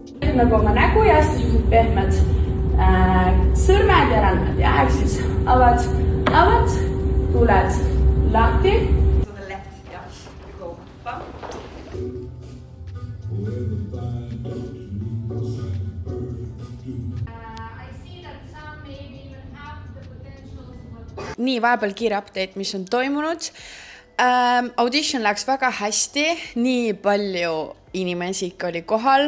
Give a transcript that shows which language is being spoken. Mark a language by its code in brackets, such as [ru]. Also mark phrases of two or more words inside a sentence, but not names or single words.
[et] teed nagu oma nägu ja hästi sellised pehmed sõrmed ja randmed ja ehk siis avad, tuled lahti. [en] To the left, yeah. You go bump. [et] Nii, vahepeal kiire update, mis on toimunud. Audition läks väga hästi, nii palju inimesi ikka oli kohal.